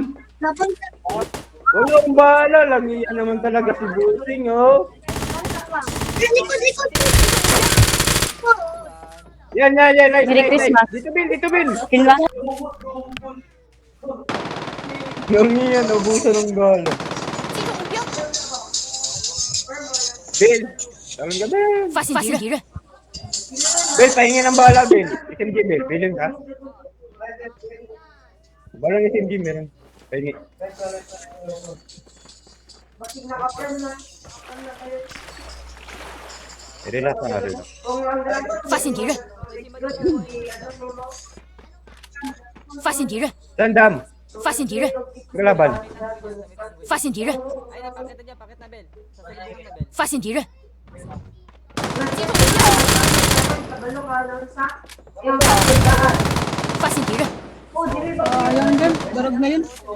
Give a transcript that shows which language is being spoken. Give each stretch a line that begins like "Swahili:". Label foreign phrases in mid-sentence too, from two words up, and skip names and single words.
Filipino: Wala akong bala. Langiya naman talaga si Busing, oh. Yan. Nice. Dito, Bill. Langiya, naubusan ng bala.
Chinese: 击中目标，
Filipino: Bill, tawag ka, Bill.
Chinese: 发现敌人，
Filipino: Bill, pahingi ng bala, Bill. SMG, Bill. Bilhin ka. Balang SMG, meron. Pahingi. Relax na, relax.
Chinese: 发现敌人，发现敌人，
Filipino: Tandam,
Chinese: 发现敌人，
Filipino: kalaban.
Chinese: 发现敌人，发现敌人， 发现敌人，
Filipino: Ayan, Ben. Darag na yun.